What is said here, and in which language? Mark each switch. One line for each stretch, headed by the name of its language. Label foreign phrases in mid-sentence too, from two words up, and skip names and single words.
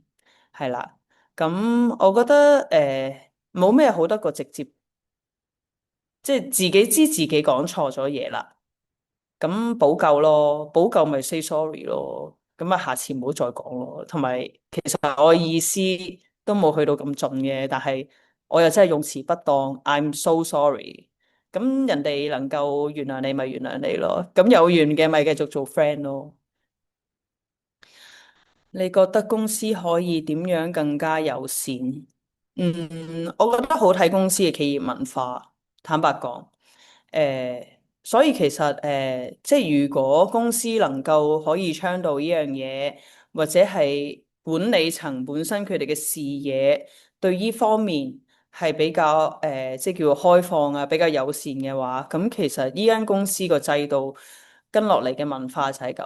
Cantonese: 係啦，咁我覺得冇咩好得過直接，即係自己知自己講錯咗嘢啦，咁補救咯，補救咪
English: say sorry
Cantonese: 咯。咁啊下次唔好再講咯。同埋其實我意思都冇去到咁盡嘅，但係我又真係用詞不當 ，
English: I'm so sorry。
Cantonese: 咁人哋能夠原諒你咪原諒你咯，咁有緣嘅咪繼續做 friend 咯。你覺得公司可以點樣更加友善？我覺得好睇公司嘅企業文化。坦白講，所以其實即係如果公司能夠可以倡導呢樣嘢，或者係管理層本身佢哋嘅視野對呢方面係比較即係叫做開放啊，比較友善嘅話，咁其實呢間公司個制度跟落嚟嘅文化就係咁。